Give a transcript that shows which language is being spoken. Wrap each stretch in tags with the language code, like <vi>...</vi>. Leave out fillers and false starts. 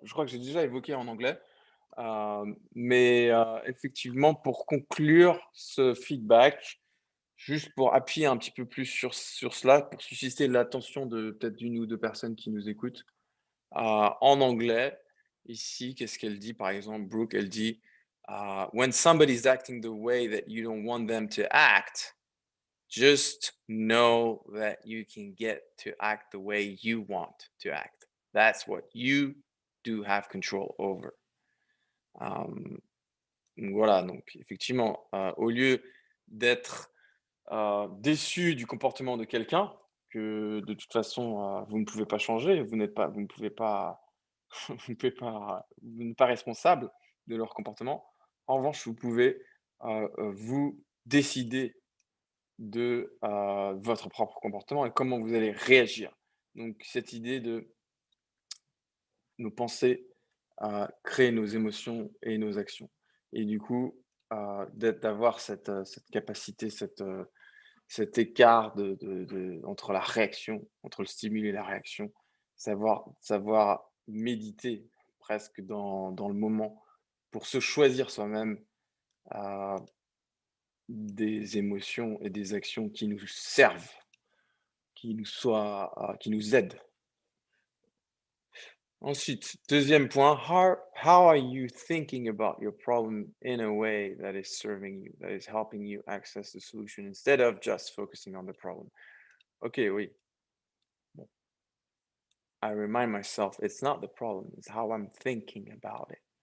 <fr>Je crois que j'ai déjà évoqué en anglais. Mais effectivement, pour conclure ce feedback, juste pour appuyer un petit peu plus sur cela, pour susciter l'attention de peut-être d'une ou 2 personnes qui nous écoutent, en anglais, ici, qu'est-ce qu'elle dit? Par exemple, Brooke, elle dit,</fr> <en>«When somebody's acting the way that you don't want them to act, just know that you can get to act the way you want to act. That's what you do have control over».</en> <fr>Hem Donc voilà, donc effectivement, au lieu d'être, déçu du comportement de quelqu'un, que de toute façon, vous ne pouvez pas changer, vous ne pouvez pas vous n'êtes pas responsable de leur comportement. En revanche, vous pouvez, vous décider de, votre propre comportement et comment vous allez réagir. Donc cette idée de nos pensées, créent nos émotions et nos actions et du coup, d'avoir cette capacité, cet écart entre la réaction, entre le stimuli et la réaction, savoir méditer presque dans le moment pour se choisir soi-même, heu, des émotions et des actions qui nous servent, qui nous aident. Ensuite, deuxième point,</fr> <en>how are you thinking about your problem in a way that is serving you, that is helping you access the solution instead of just focusing on the problem? Ok, oui. Bon, I remind myself it's not the problem, it's how I'm thinking about it.</en>